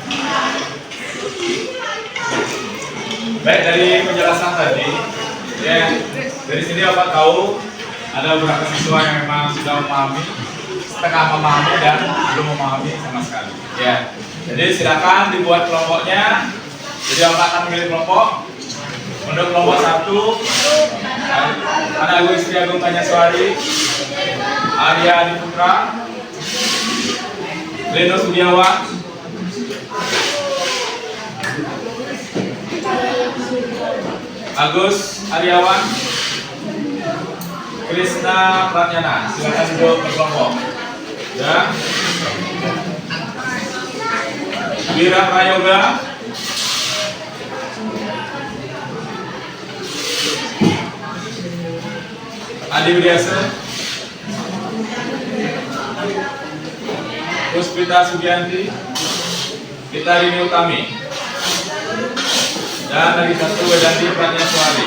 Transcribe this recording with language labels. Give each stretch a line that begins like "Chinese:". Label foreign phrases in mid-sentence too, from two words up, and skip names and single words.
Indonesian: Baik, dari penjelasan tadi, ya dari sini Bapak tahu ada beberapa siswa yang memang sudah memahami, setengah memahami dan belum memahami sama sekali. Ya, jadi silakan dibuat kelompoknya. Jadi Bapak akan memilih kelompok. Untuk kelompok 1, Anak Ibu Istri Agung Tanyaswari, Arya Adiputra, Leno Sudiawan, Agus Aryawan, Krisna Pratnyana. Silakan duduk berkelompok. Ya. Wira Prayoga, Adi Widiasa, Puspita Sugianti, Gitarini Utami, dan dari satu Wedanti Pratnyaswari.